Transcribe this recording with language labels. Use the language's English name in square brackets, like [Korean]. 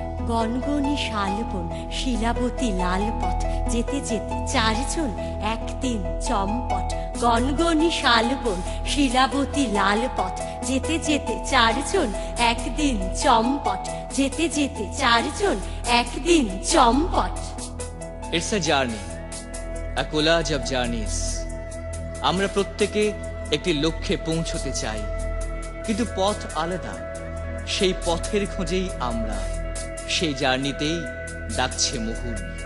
[Bangla] গনগনি শালবন শিলাবতী লাল পথ, যেতে যেতে চারজন একদিন চম্পট। গনগনি শালবন শিলাবতী লাল পথ, যেতে যেতে চারজন একদিন চম্পট, যেতে যেতে চারজন একদিন চম্পট। [English] It's a journey, a collage of journeys. [Bangla] আমরা প্রত্যেকে একটি লক্ষ্যে পৌঁছতে চাই, কিন্তু পথ আলাদা। সেই পথের খোঁজেই আমরা, সেই জার্নিতেই ডাকছে মুহুর।